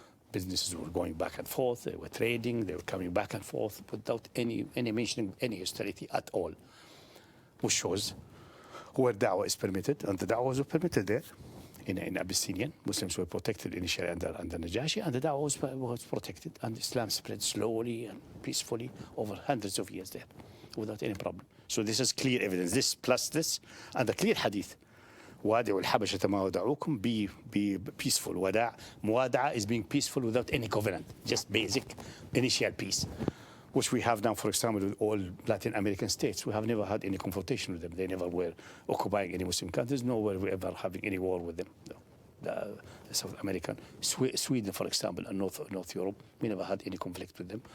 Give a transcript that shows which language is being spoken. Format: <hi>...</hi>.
<en>Businesses were going back and forth. They were trading. They were coming back and forth without any mentioning any austerity at all, which shows where da'wah is permitted, and the da'wah was permitted there. In Abyssinian, Muslims were protected initially under Najashi, and the da'wah was protected, and Islam spread slowly and peacefully over hundreds of years there, without any problem. So this is clear evidence. This plus this, and the clear hadith.</en> <ar>وادعوا الحبشة ما ودعوكم,</ar> <en>be peaceful. Muwada'a is being peaceful without any covenant, just basic initial peace, which we have now, for example, with all Latin American states. We have never had any confrontation with them. They never were occupying any Muslim countries, nor were we ever having any war with them. No. The South American, Sweden, for example, and North Europe, we never had any conflict with them.</en>